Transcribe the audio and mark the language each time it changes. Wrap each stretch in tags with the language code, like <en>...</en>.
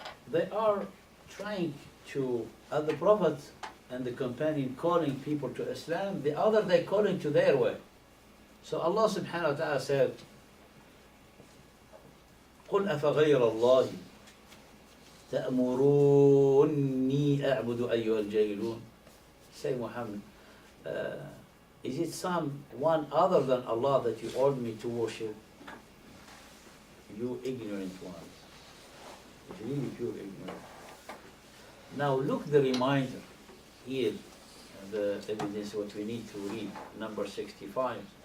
<en>They are trying to, as the Prophet and the companion calling people to Islam, the other they calling to their way. So Allah subhanahu wa ta'ala said,</en> <ar>قُلْ أَفَغَيْرَ اللَّهِ تَأْمُرُونِّي أَعْبُدُ أَيُّهَا الْجَاهِلُونَ.</ar> <en>Say, Muhammad, is it someone other than Allah that you order me to worship? You ignorant ones. It's really pure ignorance. Now look the reminder here, the evidence what we need to read, number 65.</en>